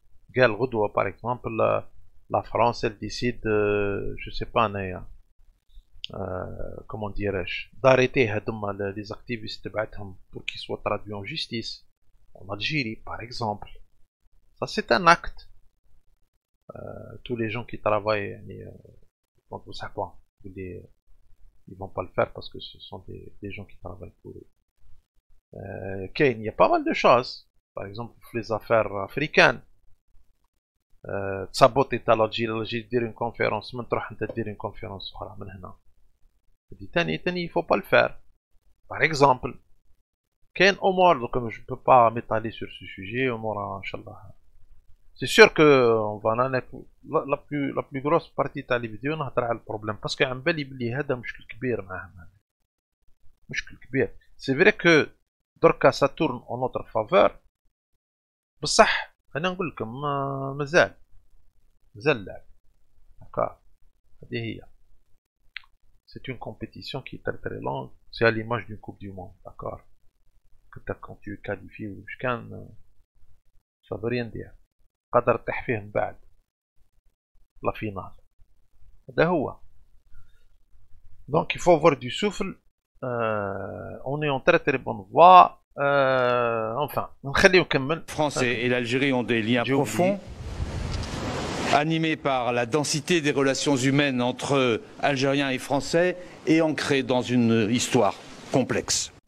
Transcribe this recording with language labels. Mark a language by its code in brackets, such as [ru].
[fr] Gal Goudoua, par exemple, la France, elle décide, je sais pas, comment dirais-je, d'arrêter les activistes pour qu'ils soient traduits en justice en Algérie, par exemple. Ça, c'est un acte. Tous les gens qui travaillent, ils vont pas le faire parce que ce sont des gens qui travaillent pour eux. Il y a pas mal de choses. Par exemple, les affaires africaines. [ar] تثبط تاع الجيل دير [fr] une conférence, [ar] من تروح انت دير une conférence اخرى من هنا. [fr] تاني il faut pas le faire. Par exemple, [ar] كاين امور [fr] comme je peux pas m'étaler sur ce sujet, [ar] امور ان شاء الله. [fr] C'est sûr que on va la plus grosse partie تاع les vidéos [ar] نهضر على البروبليم باسكو عم بالي بلي هذا مشكل كبير معاهم. مشكل كبير. [fr] C'est vrai que [ar] دركا [fr] ça tourne en notre faveur. [ar] بصح انا نقول لكم مازال اللعب. [fr] D'accord. [ar] هذه هي. [fr] C'est une compétition qui est très très longue. C'est à l'image d'une coupe du monde. D'accord. Quand tu es qualifié ou ça veut rien dire. [ar] قدر تطيح فيه من بعد لا فينال. هذا هو. [fr] Donc il faut avoir du souffle. On est en très très bonne voie. Enfin, La France et l'Algérie ont des liens profonds, animés par la densité des relations humaines entre Algériens et Français et ancrés dans une histoire complexe.